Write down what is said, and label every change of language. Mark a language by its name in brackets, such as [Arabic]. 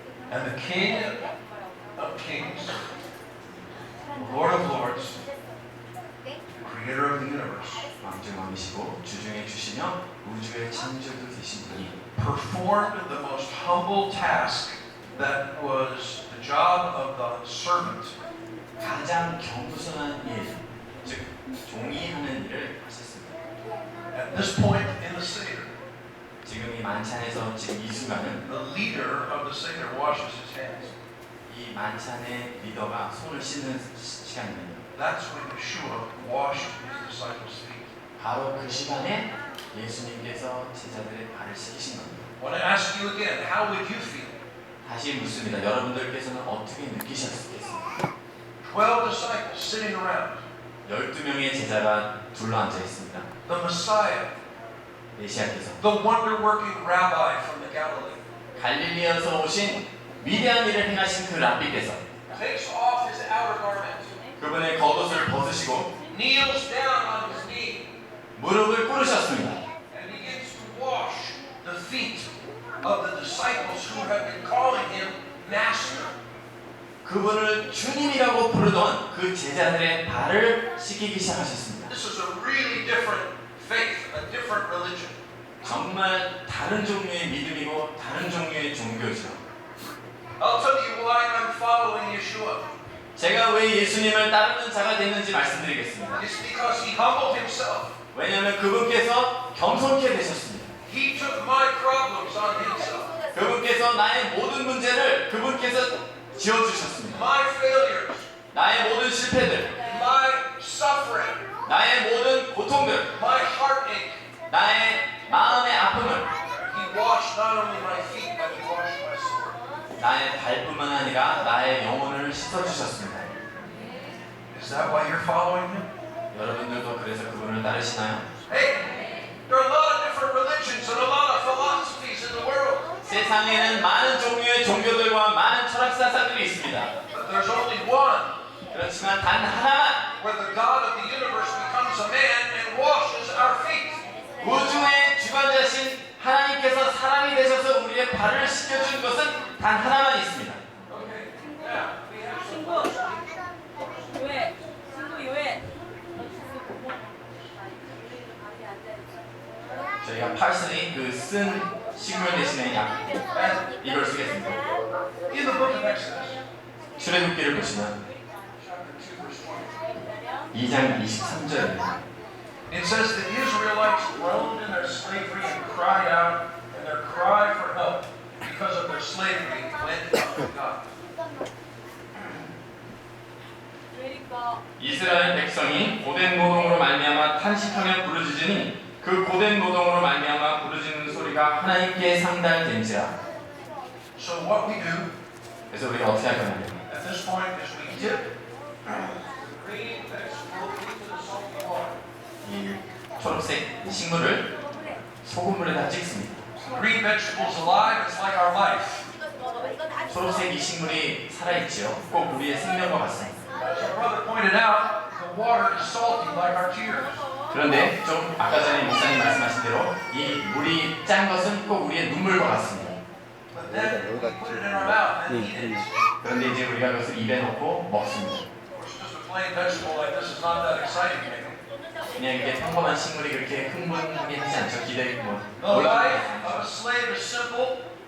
[English] And the King of Kings, the Lord of Lords, the Creator of the universe, [Korean] 왕중왕이시고 주중에 주시며 우주의 창조도 되신 분이 [English] performed the most humble task that was the job of the servant. [Korean] 가장 겸손한 일, 즉 종이 하는 일을 하셨습니다. [English] At this point in the Seder, [Korean] 지금 이 만찬에서 지금 이 순간은 [English] the leader of the Seder washes his hands. [Korean] 이 만찬의 리더가 손을 씻는 시간입니다. [English] That's when Yeshua washed his disciples' feet. [Korean] 바로 그 시간에 예수님께서 제자들의 발을 씻기신 겁니다. [English] I want to ask you again, how would you feel [Korean] 다시 묻습니다. 여러분들께서는 어떻게 느끼셨겠습니까? [English] 12 disciples sitting around. [Korean] 12명의 제자가 둘러앉아 있습니다. [English] The Messiah, [Korean] 메시아께서 [English] the wonder-working rabbi from the Galilee, [Korean] 갈릴리에서 오신 위대한 일을 행하신 그 랍비께서 [English] takes off his outer garment, [Korean] 그분의 겉옷을 벗으시고 [English] kneels down on his knee, [Korean] 무릎을 꿇으셨습니다. [English] and begins to wash the feet of the disciples who have been calling him Master. [Korean] 그분을 주님이라고 부르던 그 제자들의 발을 씻기기 시작하셨습니다. [English] This is a really different faith, a different religion. [Korean] 정말 다른 종류의 믿음이고 다른 종류의 종교죠. [English] I'll tell you why I'm following Yeshua. [Korean] 제가 왜 예수님을 따르는 자가 됐는지 말씀드리겠습니다. [English] It's because he humbled himself. [Korean] 왜냐하면 그분께서 겸손케 되셨습니다. [English] He took my problems on himself. [Korean] 그분께서 나의 모든 문제를 그분께서 지어주셨습니다. [English] My failures, [Korean] 나의 모든 실패들, [English] my suffering, [Korean] 나의 모든 고통들, [English] my heartache. [Korean] 나의 마음의 아픔을 [English] He washed not only my feet, but he washed my soul. [Korean] 나의 발뿐만 아니라 나의 영혼을 씻어주셨습니다. [English] Is that why you're following him? [Korean] 여러분들도 그래서 그분을 따르시나요? [English] Hey, there are a lot of different religions and a lot of philosophies in the world. [Korean] 세상에는 많은 종류의 종교들과 많은 철학사상들이 있습니다. [English] But there's only one [Korean] 그렇지만 단 하나만 [English] where the God of the universe becomes a man and washes our feet. [Korean] 우주의 주관자신 하나님께서 사람이 되셔서 우리의 발을 씻겨준 것은 단 하나만 있습니다. [English] Okay, now we have some 친구 요해 친구 요해 [Korean] 저희가 parsley 그쓴 식물 대신에 약 이걸 쓰겠습니다. [English] in the book of Exodus, [Korean] 출애굽기를 보시면 [English] chapter 2, verse 20. [Korean] 2장 23절입니다. [English] It says the Israelites groaned in their slavery and cried out, and their cry for help because of their slavery went up to God. [Korean] 그러니까 이스라엘 백성이 고된 노동으로 말미암아 탄식하며 부르짖으니 그 고된 노동으로 말미암아 부르짖는 소리가 하나님께 상달된지라. [English] So what we do [Korean] 그래서 우리가 어떻게 할 거냐면 [English] at this point is we dip green vegetable into the salty water. [Korean] 이 초록색 식물을 소금물에다 찍습니다. [English] Green vegetables alive, it's like our life. [Korean] 초록색 이 식물이 살아있지요. 꼭 우리의 생명과 같습니다. [English] As our brother pointed out, the water is salty like our tears. [Korean] 그런데 좀 아까 전에 목사님 말씀하신 대로 이 물이 짠 것은 꼭 우리의 눈물과 같습니다. [English] But then we put it in our mouth and eat it. [Korean] 그런데 이제 우리가 그것을 입에 넣고 먹습니다. [English] Of course, just a plain vegetable like this is not that exciting to me. [Korean] 그냥 이게 평범한 식물이 그렇게 흥분하게 하지 않죠. 기대 뭐 [English] The life of a slave is simple.